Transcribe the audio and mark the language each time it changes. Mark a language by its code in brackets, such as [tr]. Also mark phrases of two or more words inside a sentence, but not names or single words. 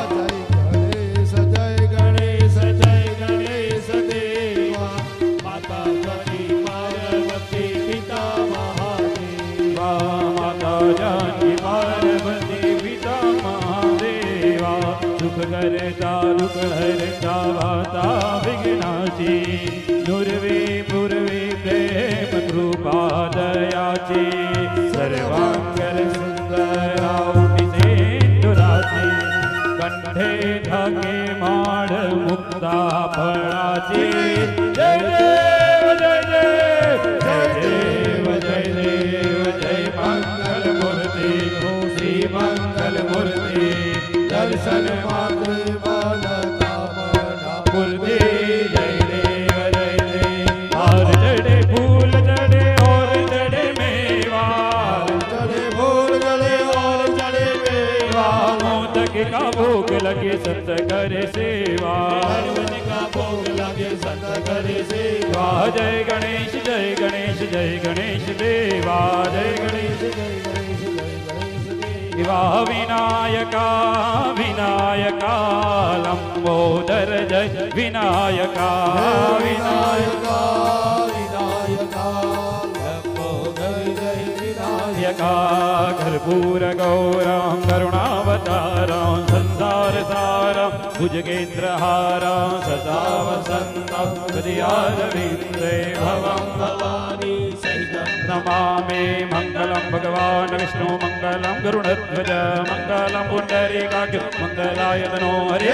[hi] जय गणेश जय गणेश देवा माता सती पार्वती पिता महादेवा माता जानकी पार्वती पिता महादेवा [mr] दुख करता दुख हरता वाता विघ्नाची नुर्वे पूर्वे प्रेम कृपा दयाची सर्वांगर सुंदरावटी सेंदुराची कंठे ढाके माळ मुक्ता फळाची जय देव जय देव जय देव जय देव जय मंगल मूर्ती श्री मंगल मूर्ती दर्शन मात्र मानता मना पूर्ती जय देव जय देव [hi] और चढ़े फूल चढ़े और चढ़े मेवा चढ़े फूल चढ़े और चढ़े मेवा मोदक का भोग लगे संत करे सेवा का भोग लगे संत करे सेवा जय गणेश जय गणेश जय गणेश देवा जय गणेश जय गणेश जय गणेश देवा विनायका विनायका लंबोदर जय विनायका विनायका विनायका लंबोदर जय विनायका [sa] कर्पूर गौरं करुणावतारं संसार सारं भुजगेन्द्रहारं सदा वसन्तं हृदयारविन्दे भवं भवानी सहितं नमामि मङ्गलं भगवान् विष्णु मङ्गलं गरुडध्वज मङ्गलं पुण्डरीकाक्ष मङ्गलायतनो हरे